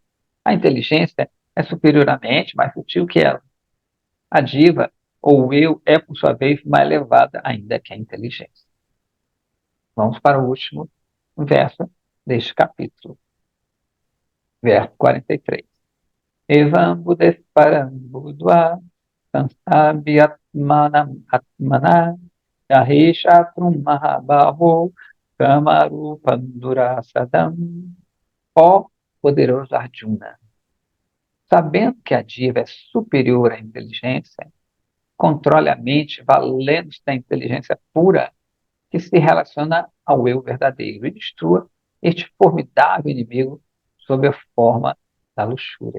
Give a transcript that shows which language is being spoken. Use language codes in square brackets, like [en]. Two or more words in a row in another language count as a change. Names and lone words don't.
[pt] A inteligência é superior à mente, mais sutil que ela. A diva, ou eu, é, por sua vez, mais elevada ainda que a inteligência. Vamos para o último verso deste capítulo, verso 43. [sa] एवं बुद्धेःपरं बुद्ध्वा संस्तभ्यात्मानम् आत्मना जहि शत्रुं महाबाहो कामरूपं दुरासदम्. [pt] Ó poderoso Arjuna, sabendo que a diva é superior à inteligência, controle a mente valendo-se da inteligência pura que se relaciona ao eu verdadeiro e destrua este formidável inimigo sob a forma da luxúria.